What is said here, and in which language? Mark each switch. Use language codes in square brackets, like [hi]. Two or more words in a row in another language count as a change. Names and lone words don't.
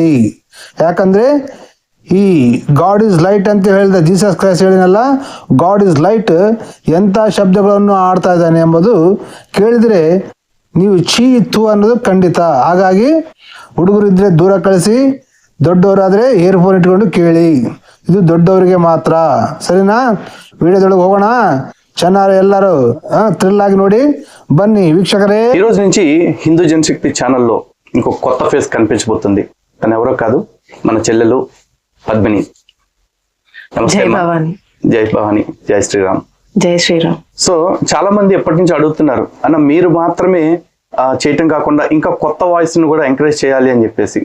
[kn] ಯಾಕಂದರೆ ಈ [en] God is light [kn] ಅಂತ ಹೇಳಿದ ಜೀಸಸ್ ಕ್ರೈಸ್ಟ್ ಹೇಳಿನಲ್ಲ, [en] God is light [kn] ಎಂಥ ಶಬ್ದಗಳನ್ನು ಆಡ್ತಾ ಇದ್ದಾನೆ ಎಂಬುದು ಕೇಳಿದರೆ ನೀವು ಛೀ ಥೂ ಅನ್ನೋದು ಖಂಡಿತ. ಹಾಗಾಗಿ ಹುಡುಗರಿದ್ದರೆ ದೂರ ಕಳಿಸಿ, ದೊಡ್ಡವರಾದರೆ ಇಯರ್ಫೋನ್ ಇಟ್ಕೊಂಡು ಕೇಳಿ. ಇದು ದೊಡ್ಡವರಿಗೆ ಮಾತ್ರ. ಸರಿನಾ? ವಿಡಿಯೋದೊಳಗೆ ಹೋಗೋಣ. ಚೆನ್ನಾಗಿ ಎಲ್ಲರೂ ಥ್ರಿಲ್ ఆగి ನೋಡಿ [te] బన్నీ వీక్షకరే. ఈ రోజు నుంచి హిందూ జనశక్తి ఛానల్లో ఇంకో కొత్త ఫేస్ కనిపించబోతుంది. తను ఎవరో కాదు, మన చెల్లెలు పద్మిని. నమస్తే. జై భవాని, జై శ్రీరామ్. జై శ్రీరామ్. సో చాలా మంది ఎప్పటి నుంచి అడుగుతున్నారు, అన్న మీరు మాత్రమే చేయటం కాకుండా ఇంకా కొత్త వాయిస్ ను కూడా ఎంకరేజ్ చేయాలి అని చెప్పేసి.